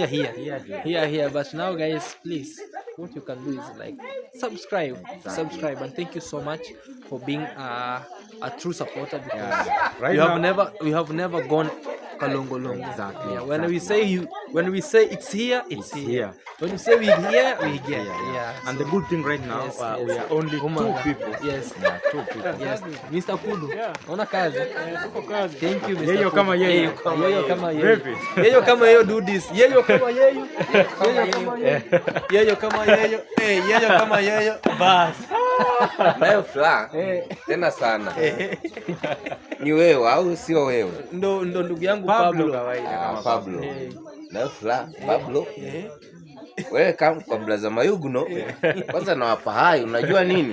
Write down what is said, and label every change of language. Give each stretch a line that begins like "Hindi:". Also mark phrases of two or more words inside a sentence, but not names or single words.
English: But now, guys, please, what you can do is like subscribe, and thank you so much for being a true supporter, because we have never gone kalongolongo. Exactly. Yeah, when we say it's here, it's here. When we say we're here, we're here. Yeah. And the good thing right now, we are only two people. Yes. Two people. Yes. Mr. Kudu.
Swahili: Ona kazi.
English: Thank you, Mr.
Swahili: Yeyo kama yeyo. Yeyo kama yeyo. Yeyo kama yeyo
English: do this.
Swahili: Yeyo kama yeyo. Yeyo kama yeyo. Yeyo kama yeyo. Bas. Nayo fla. Tena sana. Ni wewe au sio wewe? Ndo ndugu yangu Pablo. Pablo. Nayo fla. Pablo. Wewe kama kwa blaza Mayuguno, kwanza nawapa hai, unajua nini?